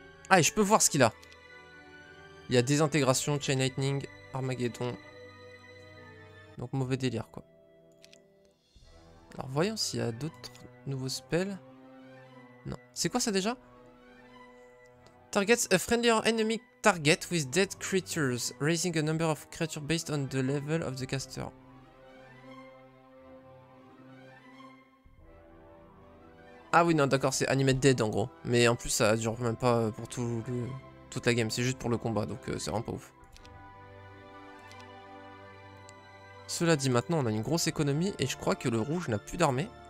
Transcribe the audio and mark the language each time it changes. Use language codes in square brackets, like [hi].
[fr] Ah et je peux voir ce qu'il a. Il y a désintégration, Chain Lightning, Armageddon. Donc mauvais délire quoi. Alors voyons s'il y a d'autres nouveaux spells. Non. C'est quoi ça déjà? [en] Targets a friendly or enemy target with dead creatures, raising a number of creatures based on the level of the caster. [fr] Ah oui non d'accord, c'est animate dead en gros. Mais en plus ça dure même pas pour toute la game, c'est juste pour le combat, donc c'est vraiment pas ouf. Cela dit, maintenant on a une grosse économie et je crois que le rouge n'a plus d'armée.